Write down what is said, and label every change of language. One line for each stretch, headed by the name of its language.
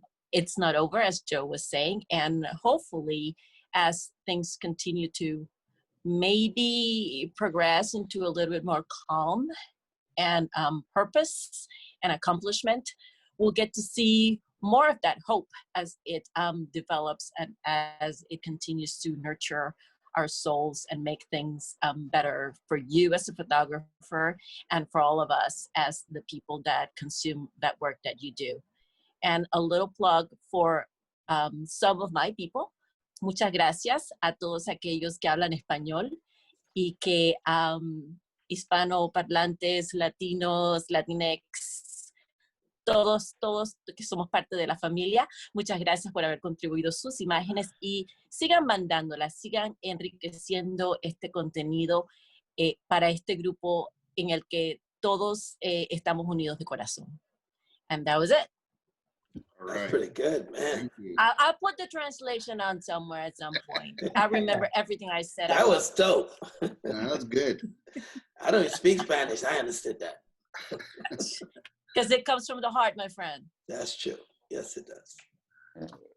English: It's not over, as Joe was saying, and hopefully as things continue to maybe progress into a little bit more calm and purpose and accomplishment, we'll get to see more of that hope as it develops and as it continues to nurture our souls and make things better for you as a photographer and for all of us as the people that consume that work that you do. And a little plug for some of my people.
Spanish: Muchas gracias a todos aquellos que hablan español y que hispanoparlantes, latinos, latinex, todos que somos parte de la familia. Muchas gracias por haber contribuido sus imágenes y sigan mandándolas, sigan enriqueciendo este contenido para este grupo en el que todos estamos unidos de corazón.
English: And that was it. All That's right. pretty good, man. Thank you. I'll put the translation on somewhere at some point. I remember everything I said. That was dope. Yeah, that was good. I don't even speak Spanish. I understood that. Because it comes from the heart, my friend. That's true. Yes, it does.